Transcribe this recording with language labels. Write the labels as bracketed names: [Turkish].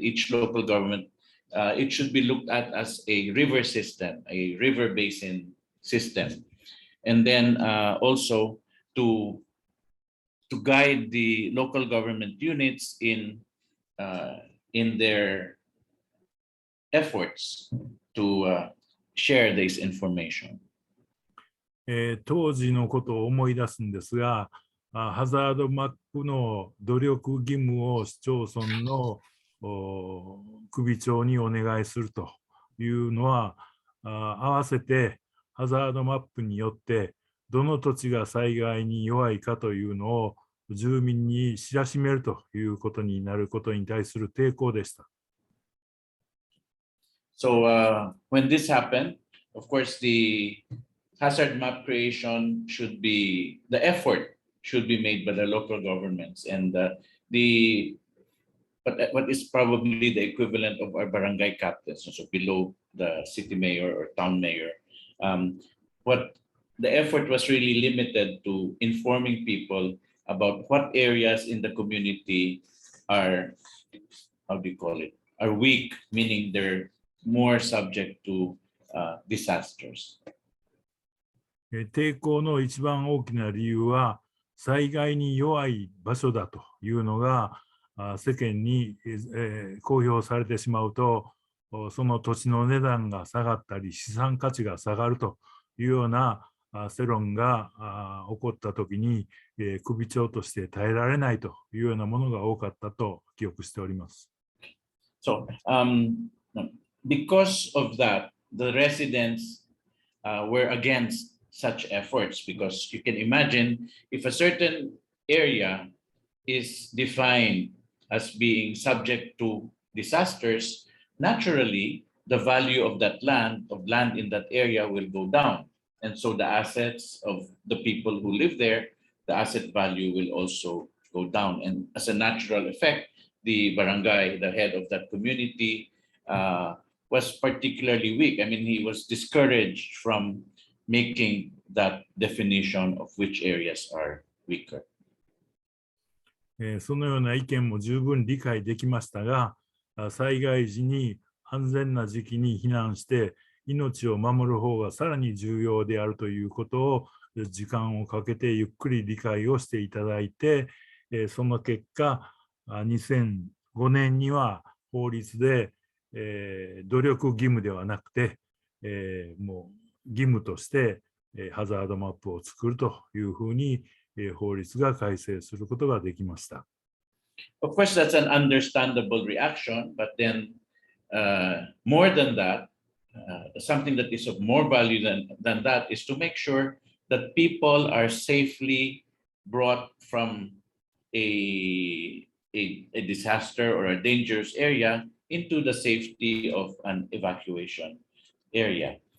[English] Each local government, it should be looked at as a river system, a river basin system. And then also to guide the local government units in their efforts to share this information. [Japanese] 当時のことを思い出すんですが、ハザードマップの努力義務を市町村の首長にお願いするというのは、合わせてハザードマップによってどの土地が災害に弱いかというのを住民に知らしめるということになることに対する抵抗でした。 [English] So when this happened, of course, the hazard map creation the effort should be made by the local governments, and what is probably the equivalent of our barangay captains, so below the city mayor or town mayor. What the effort was really limited to informing people about what areas in the community are, are weak, meaning they're more subject to disasters. [Japanese] 抵抗の一番大きな理由は、災害に弱い場所だというのが世間に公表されてしまうと、その土地の値段が下がったり、資産価値が下がるというような世論が起こったときに、首長として耐えられないというようなものが多かったと記憶しております。 [English] So, because of that, the residents were against such efforts, because you can imagine if a certain area is defined as being subject to disasters, naturally the value of that land in that area will go down, and so the assets of the people who live there, the asset value will also go down, and as a natural effect, the barangay, the head of that community, was particularly weak. I mean, he was discouraged from making that definition of which areas are weaker. [Japanese] そのような意見も十分理解できましたが、災害時に安全な時期に避難して命を守る方がさらに重要であるということを時間をかけてゆっくり理解をしていただいて、その結果2005年には法律で、努力義務ではなくて、もう義務としてハザードマップを作るというふうに法律が改正することができました。 [English] Of course, that's an understandable reaction, but then more than that, something that is of more value than that is to make sure that people are safely brought from a disaster or a dangerous area into the safety of an evacuation area.